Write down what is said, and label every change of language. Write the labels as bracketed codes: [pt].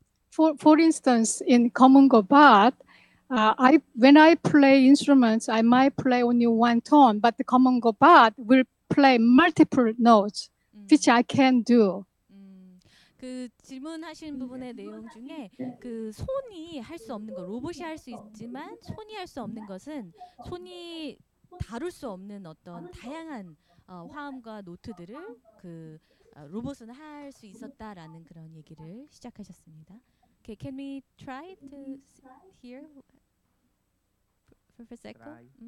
[en] For instance, in common gobat, when I play instruments, I might play only one tone, but the common gobat will play multiple notes, which I can do. [ko] 그 질문하신 부분의 내용 중에 그 손이 할 수 없는 거, 로봇이 할 수 있지만 손이 할 수 없는 것은 손이 다룰 수 없는 어떤 다양한 화음과 노트들을 그 로봇은 할 수 있었다라는 그런 얘기를 시작하셨습니다. [en] Okay, can we try to hear Professor Echo?